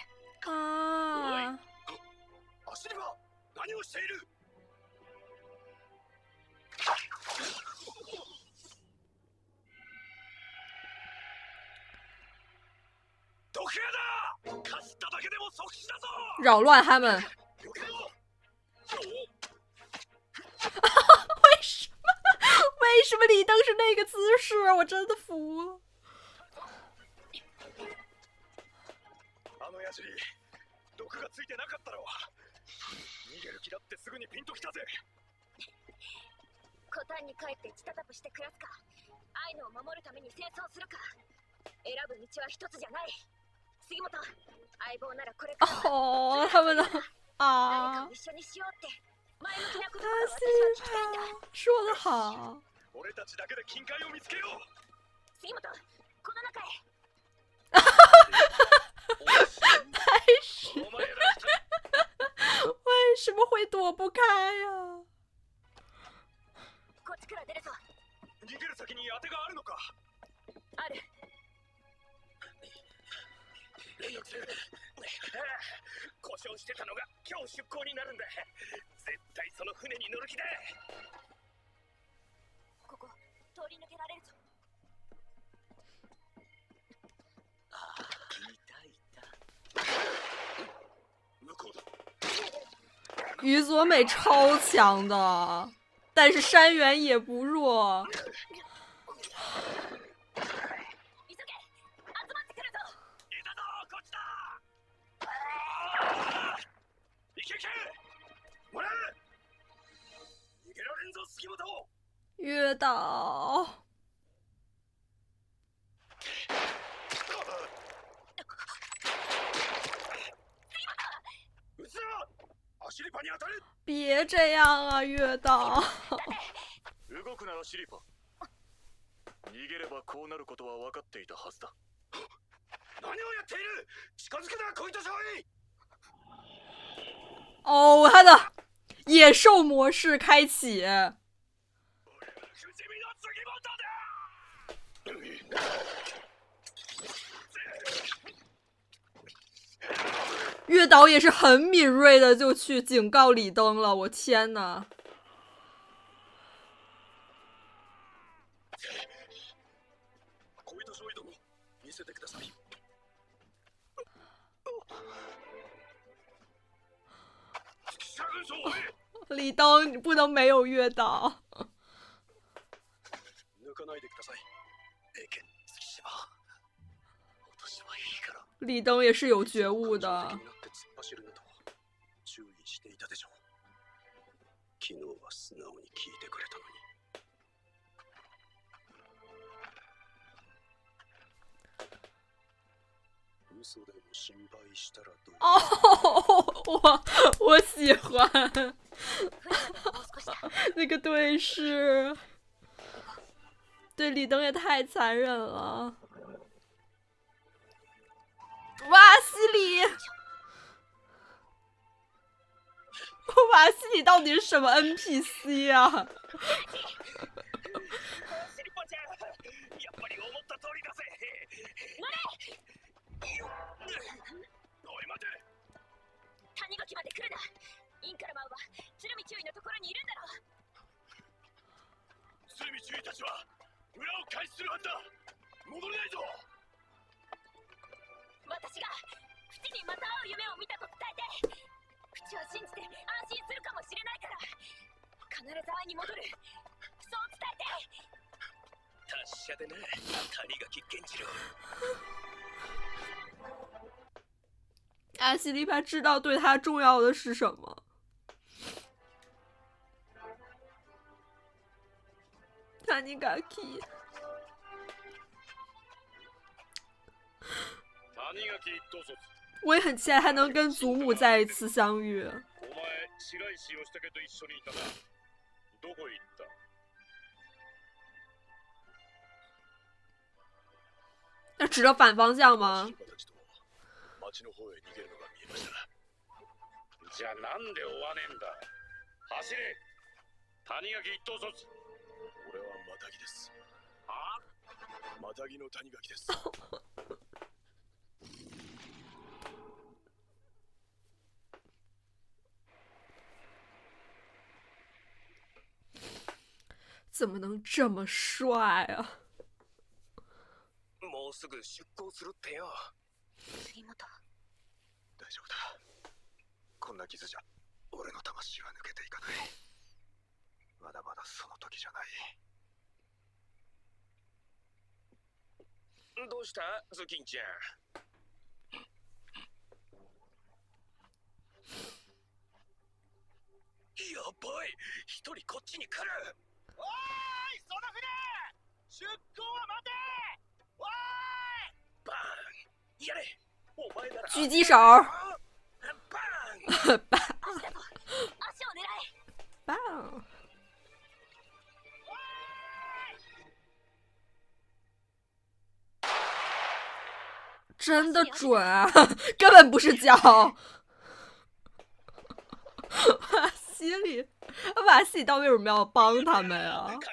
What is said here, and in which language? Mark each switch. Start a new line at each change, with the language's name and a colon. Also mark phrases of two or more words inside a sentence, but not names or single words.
Japanese: 啊！アシリバ、何をしている？毒矢だ！かすっただけでも即死だぞ！
Chinese: 扰乱他们。为什么李登是那个姿势？我真的服了。
Japanese: あの矢尻、毒がついてなかったろ。逃げる気だってすぐにピンときたぜ。コタンに帰ってチタタプして暮らすか、アイヌを守るために戦争するか、選ぶ道は一つじゃない。杉本、相棒ならこれから
Chinese: 哦，他们的
Japanese: 何かを一緒にしようって前向きなことが私は聞きたいんだ。
Chinese: 说得好。
Japanese: 俺たちだけで金塊を見つけよう。杉本、この中へ。
Chinese: 白石，为什么会躲不开呀？
Japanese: こっちから出るぞ。逃げる先に当てがあるのか？ある。連絡船。故障してたのが今日出港になるんだ。絶対その船に乗る気だ。ここ通り抜けられるぞ。ああ、いたいた。
Chinese: 宇佐美超强的，但是山原也不弱。
Japanese: 急げ、集まってくるぞ。いたぞ、こっちだ。いけいけ、もらう。逃げられんぞ、杉本。
Chinese: 月岛，
Japanese: 撃つな。アシリパに当たる。
Chinese: 别这样啊，月岛。
Japanese: 動くならシリパ。逃げればこうなることは分かっていたはずだ。何をやっている。近づくな、小糸少尉。
Chinese: 哦，他的野兽模式开启。
Japanese: 不死身の杉本だ。
Chinese: 月岛也是很敏锐的，就去警告李登了。我天呐！
Japanese: 小糸少尉殿、見せてください。下軍曹を追え。
Chinese: 李登，你不能没有月島。
Japanese: 抜かないでください。えけ、月島。私はいいから。
Chinese: 李登也是有觉悟的。
Japanese: 感情的になって突っ走るなと注意していたでしょう。昨日は素直に聞いてくれたのに。嘘でも心配したらどう。
Chinese: 哦，我喜欢
Japanese: 船までもう少しだ。
Chinese: 那个对视，对李登也太残忍了。瓦西里，瓦西里到底是什么 NPC 啊？
Japanese: シリパちゃん、やっぱり思った通りだぜ。おい、待て。谷垣まで来るな。インカルマンは鶴見注意のところにいるんだろう。鶴見注意たちは裏を開始するはずだ。戻れないぞ。私がフチにまた会う夢を見たと伝えて、フチは信じて安心するかもしれないから、必ず会いに戻る。そう伝えて。達者でな、谷垣源次郎。
Chinese: 阿西里帕知道对他重要的是什么。
Japanese: 谷垣。谷垣一等卒。
Chinese: 我也很期待他能跟祖母再一次相遇。
Japanese: お前、白石義武と一緒にいたな。どこへ行った。
Chinese: 那指着反方向吗？
Japanese: 町の方へ逃げるのが見えました。じゃあなんで追わねえんだ。走れ。谷垣一等卒。俺はマタギです。はあ？マタギの谷垣です。
Chinese: 怎么能这么帅啊？
Japanese: もうすぐ出港するってよ。杉本。大丈夫だ。こんな傷じゃ俺の魂は抜けていかない。まだまだその時じゃない。どうしたズキンちゃん。やばい、一人こっちに来る。おーい、その船出港は待て。おーい、バーンやれ。お前なら
Chinese: 狙击手。バ棒
Japanese: 足だぞ。足を狙え。
Chinese: 棒。真的准啊，根本不是脚。瓦西里，瓦西里到底为什么要帮他们啊？